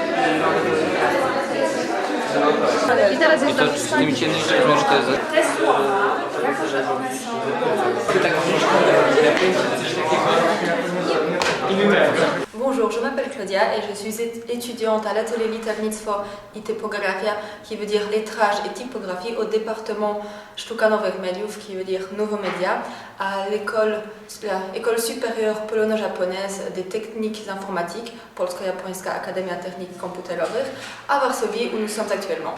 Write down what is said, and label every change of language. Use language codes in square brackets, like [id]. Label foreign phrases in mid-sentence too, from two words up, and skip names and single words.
[pl] I to z tymi ciemnymi rzeczami, że to jest... Te słowa, jako że one są... [fr] Bonjour, je m'appelle Claudia et je suis étudiante à l'atelier Liternictwo i Typografia, qui veut dire lettrage et typographie, au département Sztuka Nowych Mediów, qui veut dire nouveaux médias, à l'école supérieure polono-japonaise des techniques informatiques, Polsko-Japońska Akademia Technik Komputerowych, à Varsovie, où nous sommes actuellement.